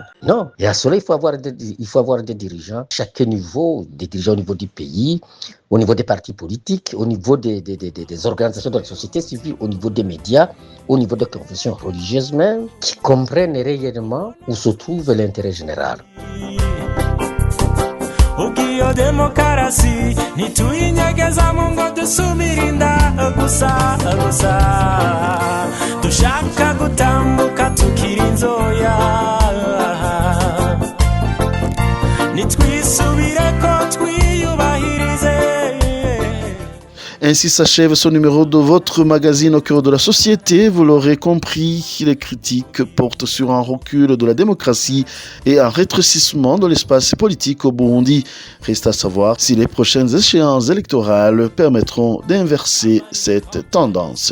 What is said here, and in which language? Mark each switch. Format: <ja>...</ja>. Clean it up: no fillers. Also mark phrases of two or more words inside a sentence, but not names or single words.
<fr>Non, et à cela il faut avoir des dirigeants, chaque niveau, des dirigeants au niveau du pays, au niveau des partis politiques, au niveau des organisations de la société civile, au niveau des médias, au niveau des confessions religieuses même, qui comprennent réellement où se trouve l'intérêt général.</fr> <rn>Ugiyo demokarasi ntituyinyegeza mu ngo dusumirinda gusa dushaka gutambuka tukiri nzoya nitwisubireko twiyubahirize.</rn> <fr>Ainsi s'achève ce numéro de votre magazine Au cœur de la société. Vous l'aurez compris, les critiques portent sur un recul de la démocratie et un rétrécissement de l'espace politique au Burundi. Reste à savoir si les prochaines échéances électorales permettront d'inverser cette tendance.</fr>